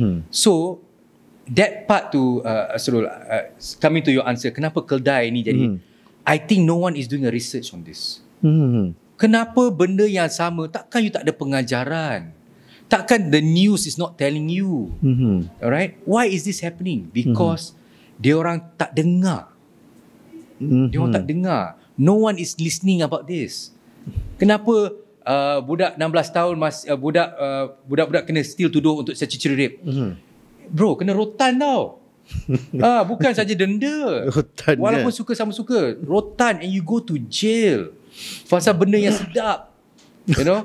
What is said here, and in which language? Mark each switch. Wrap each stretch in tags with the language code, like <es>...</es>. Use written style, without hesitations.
<en>So that part tu, Asrul, coming to your answer,</en> <ms>kenapa keldai ni jadi,</ms> <en>I think no one is doing a research on this.</en> <ms>Kenapa benda yang sama, takkan you tak ada pengajaran? Takkan</ms> <en>the news is not telling you? Alright? Why is this happening? Because</en> <ms>dia orang tak dengar. Dia orang tak dengar.</ms> <en>No one is listening about this.</en> <ms>Kenapa budak 16 tahun budak-budak kena still tuduh untuk statutory rape? Bro, kena rotan tau. Bukan saja denda. Rotan, walaupun suka sama suka, rotan,</ms> <en>and you go to jail</en> <ms>pasal benda yang sedap.</ms> <en>You know,</en>